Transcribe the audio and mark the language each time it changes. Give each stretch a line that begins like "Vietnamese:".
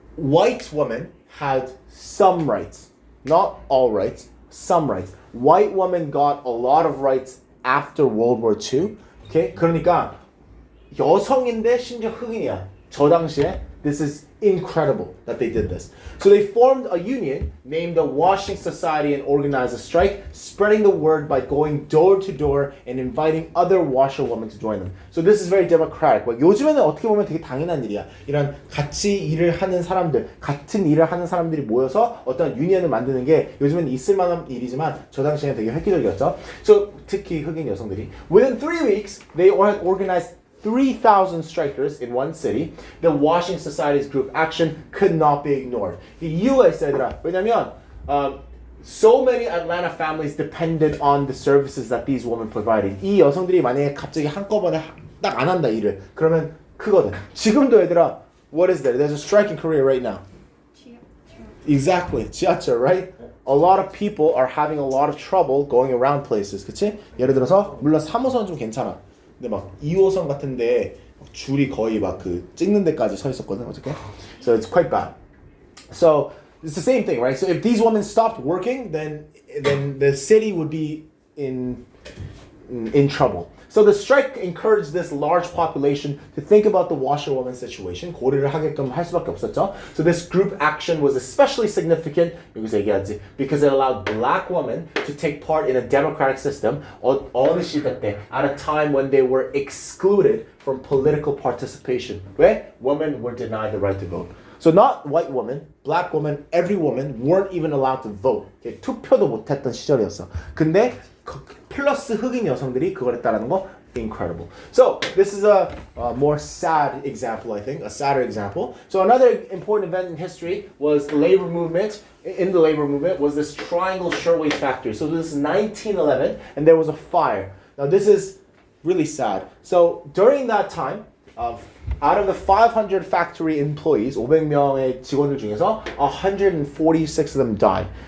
English: White women had some rights. Not all rights, some rights. White women got a lot of rights after World War II. Okay?
Korean: 그러니까 여성인데 심지어 흑인이야. 저 당시에
English: this is incredible that they did this. So they formed a union named the Washing Society and organized a strike, spreading the word by going door to door and inviting other washerwomen to join them. So this is very democratic.
Korean: 요즘에는 어떻게 보면 되게 당연한 일이야. 이런 같은 일을 하는 사람들이 모여서 어떤 유니언을 만드는 게 요즘에는 있을 만한 일이지만 저 당시에는 되게 획기적이었죠. So 특히 흑인 여성들이.
English: Within 3 weeks, they had organized 3,000 strikers in one city. The Washing Society's group action could not be ignored.
Korean: 이유가 있어요, 얘들아. 왜냐면
English: so many Atlanta families depended on the services that these women provided.
Korean: 이 여성들이 만약에 갑자기 한꺼번에 딱 안 한다 일을 그러면 크거든. 지금도 얘들아,
English: what is there? There's a strike in Korea right now. Exactly, 지하철, right? A lot of people are having a lot of trouble going around places,
Korean: 그치? 예를 들어서 물론 3호선 좀 괜찮아. 근데 막 2호선 같은데 줄이 거의 막 그 찍는 데까지 서 있었거든 어저께.
English: So it's quite bad. So it's the same thing, right? So if these women stopped working, then the city would be in trouble. So the strike encouraged this large population to think about the washerwoman situation.
Korean: 고려를 하게끔 할 수밖에 없었죠.
English: So this group action was especially significant,
Korean: 여기서 얘기하지,
English: because it allowed black women to take part in a democratic system
Korean: 어느 시대 때,
English: at a time when they were excluded from political participation.
Korean: 왜?
English: Women were denied the right to vote. So not white women, black women, every woman weren't even allowed to vote.
Korean: 투표도 못했던 시절이었어. 근데 플러스 흑인 여성들이 그걸 했다라는 거 incredible.
English: So this is a more sad example, I think, a sadder example. So another important event in history was the labor movement. In the labor movement was this Triangle Shirtwaist Factory. So this is 1911, and there was a fire. Now this is really sad. So during that time, out of the 500 factory employees,
Korean: 500명의 직원들 중에서
English: 146 of them died.